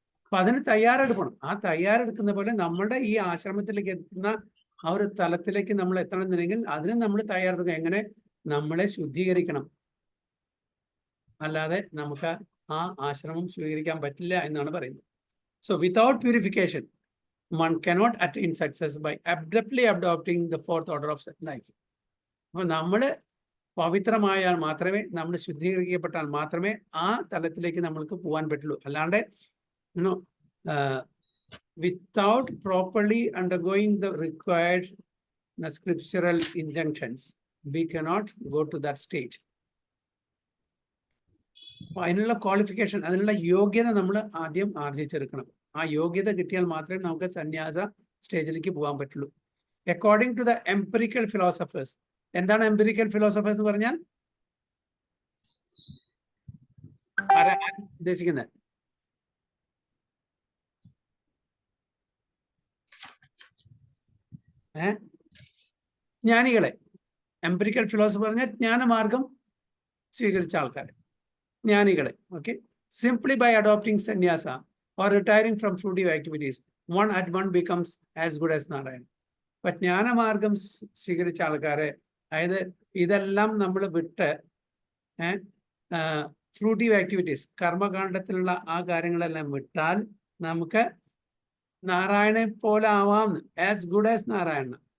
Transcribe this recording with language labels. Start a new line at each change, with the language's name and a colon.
Malayalam: അപ്പൊ അതിന് തയ്യാറെടുക്കണം. ആ തയ്യാറെടുക്കുന്ന പോലെ നമ്മുടെ ഈ ആശ്രമത്തിലേക്ക് എത്തുന്ന ആ ഒരു തലത്തിലേക്ക് നമ്മൾ എത്തണമെന്നുണ്ടെങ്കിൽ അതിന് നമ്മൾ തയ്യാറെടുക്കുക. എങ്ങനെ? നമ്മളെ ശുദ്ധീകരിക്കണം, അല്ലാതെ നമുക്ക് ആ ആശ്രമം സ്വീകരിക്കാൻ പറ്റില്ല എന്നാണ് പറയുന്നത്.
English: So without purification one cannot attain success by abruptly adopting the fourth order of life.
Malayalam: അപ്പൊ നമ്മള് പവിത്രമായാൽ മാത്രമേ, നമ്മൾ ശുദ്ധീകരിക്കപ്പെട്ടാൽ മാത്രമേ ആ തലത്തിലേക്ക് നമ്മൾക്ക് പോകാൻ പറ്റുള്ളൂ. അല്ലാണ്ട്
English: without properly undergoing the required scriptural injunctions, we cannot go to that state.
Malayalam: അപ്പൊ അതിനുള്ള ക്വാളിഫിക്കേഷൻ, അതിനുള്ള യോഗ്യത നമ്മൾ ആദ്യം ആർജിച്ചെടുക്കണം. ആ യോഗ്യത കിട്ടിയാൽ മാത്രമേ നമുക്ക് സന്യാസ സ്റ്റേജിലേക്ക് പോകാൻ പറ്റുള്ളൂ.
English: According to the empirical philosophers.
Malayalam: എന്താണ് എംപിറിക്കൽ ഫിലോസഫേഴ്സ് എന്ന് പറഞ്ഞാൽ? ഉദ്ദേശിക്കുന്നത് ജ്ഞാനികളെ. എംപിറിക്കൽ ഫിലോസഫർ പറഞ്ഞാൽ ജ്ഞാനമാർഗം സ്വീകരിച്ച ആൾക്കാരെ, ജ്ഞാനികളെ.
English: Okay, simply by adopting sanyasa or retiring from fruitive activities, one at one becomes as good as Narayan.
Malayalam: But ജ്ഞാനമാർഗം സ്വീകരിച്ച ആൾക്കാരെ, അതായത് ഇതെല്ലാം നമ്മൾ വിട്ട് ഫ്രൂട്ടീവ് ആക്ടിവിറ്റീസ്, കർമ്മകാണ്ഡത്തിലുള്ള ആ കാര്യങ്ങളെല്ലാം വിട്ടാൽ നമുക്ക് നാരായണനെ പോലെ ആവാം,
English: As good as Narayana.